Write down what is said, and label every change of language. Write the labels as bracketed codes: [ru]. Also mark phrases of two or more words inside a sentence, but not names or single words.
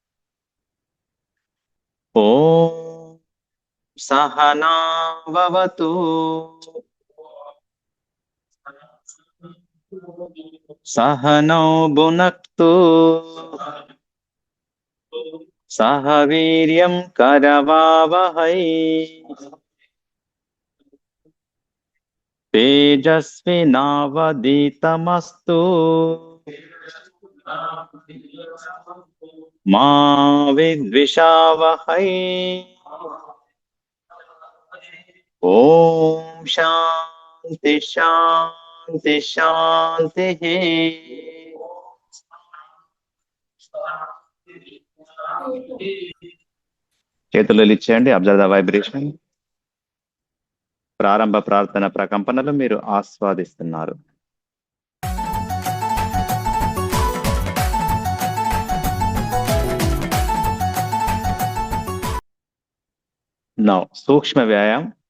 [sa] ॐ सहना ववतु सहनौ भुनक्तु सहवीर्यं करवावहै तेजस्विनावधीतमस्तु मा विद्विषावहै ॐ शान्तिः शान्तिः शान्तिः [te] చేతులు ఇచ్చేయండి. [en] Observe the vibration. [te] ప్రారంభ ప్రార్థన ప్రకంపనలు మీరు ఆస్వాదిస్తున్నారు. నౌ సూక్ష్మ వ్యాయామం.